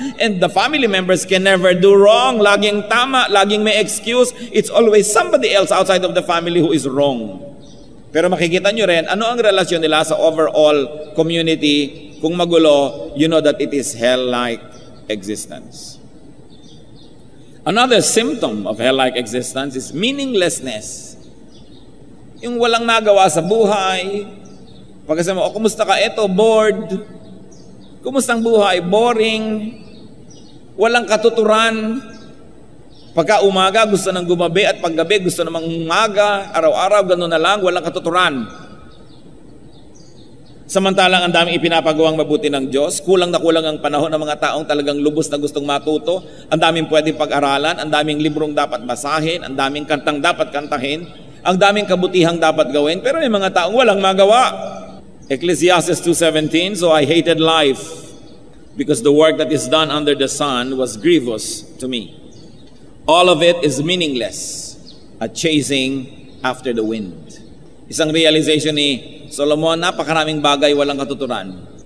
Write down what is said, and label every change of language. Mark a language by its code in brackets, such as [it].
[en] And the family members can never do wrong. [tl] Laging tama, laging may excuse. [en] It's always somebody else outside of the family who is wrong. [tl] Pero makikita nyo rin, ano ang relasyon nila sa overall community? Kung magulo, [en] you know that it is hell-like existence. Another symptom of hell-like existence is meaninglessness. [tl] Yung walang nagawa sa buhay. Pagkasama mo, kumusta ka? Eto, bored. Kumusta ang buhay? Boring. Walang katuturan. Pagka umaga, gusto nang gumabi at paggabi, gusto namang umaga. Araw-araw, gano'n na lang, walang katuturan. Samantalang ang daming ipinapagawang mabuti ng Diyos, kulang na kulang ang panahon ng mga taong talagang lubos na gustong matuto, ang daming pwedeng pag-aralan, ang daming librong dapat basahin, ang daming kantang dapat kantahin, ang daming kabutihang dapat gawin, pero may mga taong walang magawa. [en] Ecclesiastes 2:17, so I hated life because the work that is done under the sun was grievous to me. All of it is meaningless, a chasing after the wind. [tl] Isang realization ni Solomon, napakaraming bagay walang katuturan.